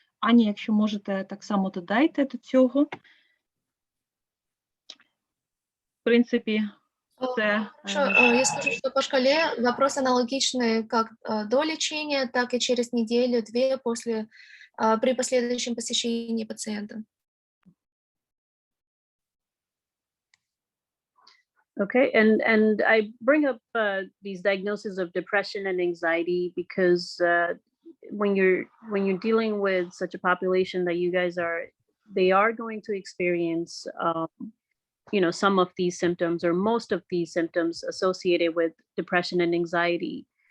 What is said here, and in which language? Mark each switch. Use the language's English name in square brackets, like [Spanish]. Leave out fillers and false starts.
[Ukrainian] Аня, якщо можете, так само додайте до цього. В принципі, це... [Russian] Я скажу, что по шкале вопросы аналогичны как до лечения, так и через неделю-две при последующем посещении пациента. [English] Okay, and I bring up these diagnoses of depression and anxiety because when you're dealing with such a population that you guys are, they are going to experience, you know, some of these symptoms or most of these symptoms associated with depression and anxiety.